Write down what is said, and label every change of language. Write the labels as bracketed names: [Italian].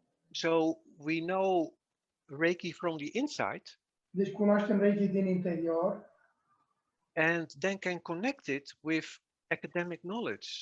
[English] So we know Reiki from the inside. [Romanian] Deci cunoaștem Reiki din interior. [English] And then can connect it with academic knowledge.